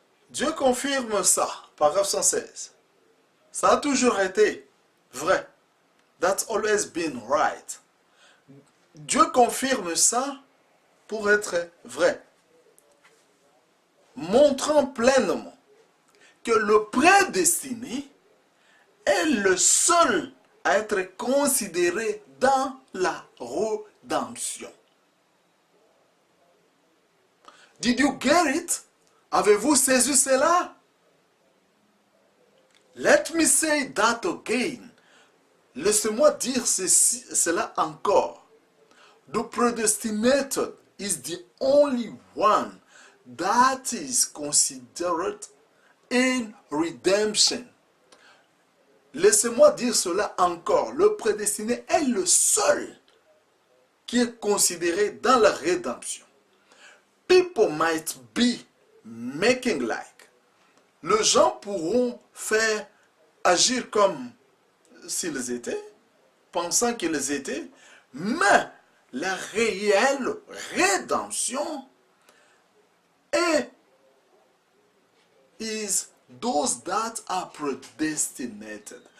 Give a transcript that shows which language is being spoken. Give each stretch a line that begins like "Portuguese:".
French: Dieu confirme ça, paragraphe 116. Ça a toujours été vrai.
English: That's always been right.
French: Dieu confirme ça pour être vrai. Montrant pleinement que le prédestiné est le seul à être considéré dans la rédemption.
English: Did you get it?
French: Avez-vous saisi cela?
English: Let me say that again.
French: Laissez-moi dire cela encore.
English: The predestinated is the only one that is considered in redemption.
French: Laissez-moi dire cela encore. Le prédestiné est le seul qui est considéré dans la rédemption.
English: People might be making like.
French: Les gens pourront faire agir comme s'ils étaient, pensant qu'ils étaient, mais la réelle rédemption est
English: is those that are predestinated.